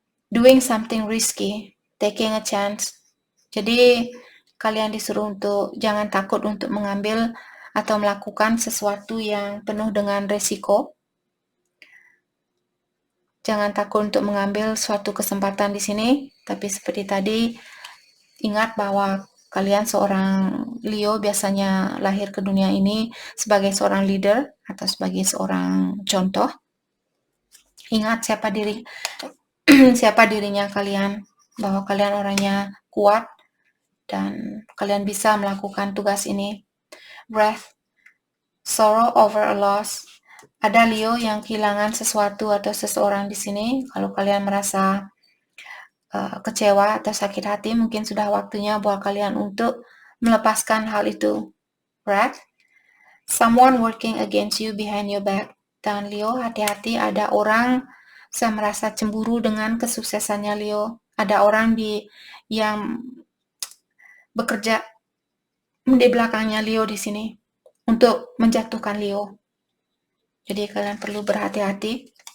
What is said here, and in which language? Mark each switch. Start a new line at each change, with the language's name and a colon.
English: Doing something risky, taking a chance.
Indonesian: Jadi kalian disuruh untuk jangan takut untuk mengambil atau melakukan sesuatu yang penuh dengan resiko. Jangan takut untuk mengambil suatu kesempatan di sini, tapi seperti tadi, ingat bahwa kalian seorang Leo biasanya lahir ke dunia ini sebagai seorang leader atau sebagai seorang contoh. Ingat siapa dirinya kalian, bahwa kalian orangnya kuat dan kalian bisa melakukan tugas ini. Breath.
English: Sorrow over a loss.
Indonesian: Ada Leo yang kehilangan sesuatu atau seseorang di sini. Kalau kalian merasa kecewa atau sakit hati, mungkin sudah waktunya buat kalian untuk melepaskan hal itu.
English: Breath. Someone working against you behind your back.
Indonesian: Dan Leo, hati-hati, ada orang, saya merasa cemburu dengan kesuksesannya Leo. Ada orang yang bekerja di belakangnya Leo di sini untuk menjatuhkan Leo. Jadi kalian perlu berhati-hati.